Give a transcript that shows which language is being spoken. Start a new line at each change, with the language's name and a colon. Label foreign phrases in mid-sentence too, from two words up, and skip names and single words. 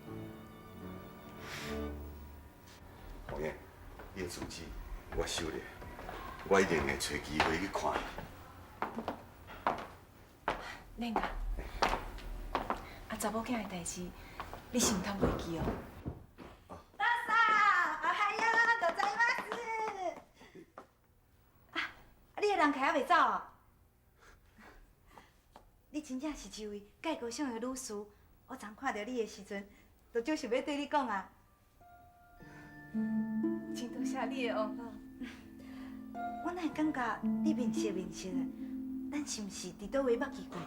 Min Nan Chinese: 红颜，你的字迹我收咧，我一定会找机会去看你。莲啊，查某囝的代志，你是毋通袂记哦。大嫂，
Japanese: おはようございます。
Min Nan Chinese: 你的人客还未走哦？你真正是一位介高尚的女士，我昨看到你的时阵，就就想要对你讲啊。真多谢你的往往。我哪会感觉你面熟的，咱是毋是伫倒位捌见过？